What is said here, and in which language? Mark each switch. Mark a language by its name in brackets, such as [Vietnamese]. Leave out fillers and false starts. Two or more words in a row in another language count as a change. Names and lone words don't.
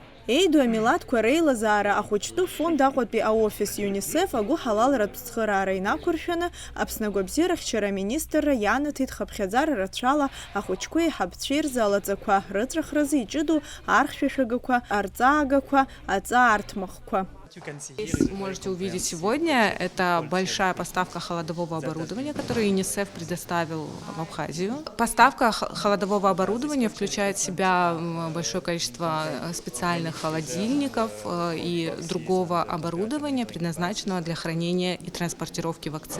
[Abkhazian] Еиду амилаҭқәа реилазаара ахәыҷтәы фонд Аҟәатәи аофис ЮНИСЕФ агәы ҳалалратә ԥсхыраара инақәыршәаны Аԥсны агәабзиарахьчара аминистрра ианаҭеит хыԥхьаӡара рацәала ахәыҷқәа еиҳабцәа ирзы алаҵақәа рыҵәахразы иҷыду архьшәашәагақәа, арҵаагақәа, аҵаарҭмахқәа. [Russian] Вы можете увидеть сегодня, это большая поставка холодового оборудования, которую ЮНИСЕФ предоставил в Абхазию. Поставка холодового оборудования включает в себя большое количество специальных холодильников и другого оборудования, предназначенного для хранения и транспортировки вакцин.